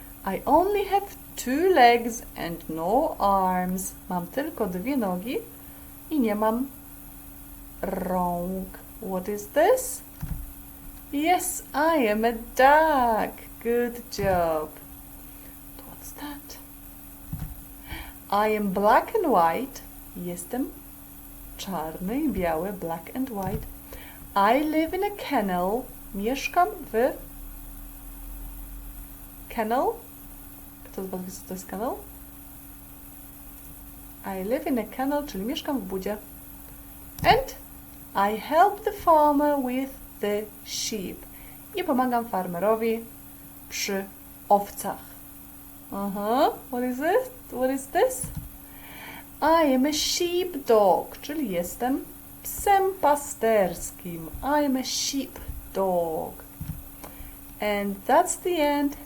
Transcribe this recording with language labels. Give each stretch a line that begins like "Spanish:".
English: I only have 2 legs and no arms.
Polish: Mam tylko 2 nogi i nie mam rąk.
English: What is this? Yes, I am a duck. Good job. What's that? I am black and white.
Polish: Jestem czarny i biały,
English: black and white. I live in a kennel.
Polish: Mieszkam w kennel. Kto z was wie, co to jest kennel?
English: I live in a kennel,
Polish: czyli mieszkam w budzie.
English: And I help the farmer with the sheep.
Polish: I pomagam farmerowi przy owcach.
English: What is it? What is this? I am a sheepdog,
Polish: czyli jestem psem pasterskim.
English: I am a sheepdog. And that's the end.